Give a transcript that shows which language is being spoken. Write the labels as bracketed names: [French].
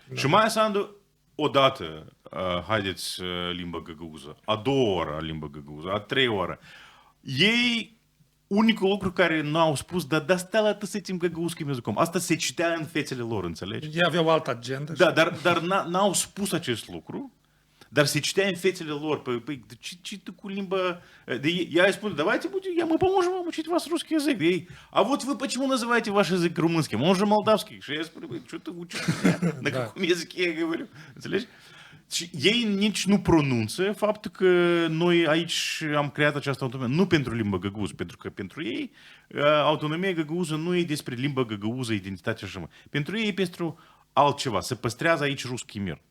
[Romanian] Și Maia Sandu, odată, haideți limba găgăuză, a doua oră limba găgăuză, a treia oră. Ei, unicul lucru care nu au spus, dar stai la tăsățim găgăuzcă mezicom. Asta se citea în fețele lor, înțelegi? Ei aveau altă agendă. Da, dar n-au spus acest lucru. Dar se citea în fețele lor, păi, ce tu cu limba... [Russian] Я ей спрашиваю, давайте мы поможем вам учить вас русский язык. А вот вы почему называете ваш язык румынским? Он же молдавский. Я спрашиваю, что ты учишь меня? На каком языке я говорю? [Romanian] Înțelegi? Și ei nici nu pronunță faptul că noi aici am creat această autonomie. Nu pentru limba găgăuză, pentru că pentru ei autonomia găgăuză nu e despre limba găgăuză, identitatea și așa. Pentru ei e pentru altceva. Se păstrează aici ruski mir.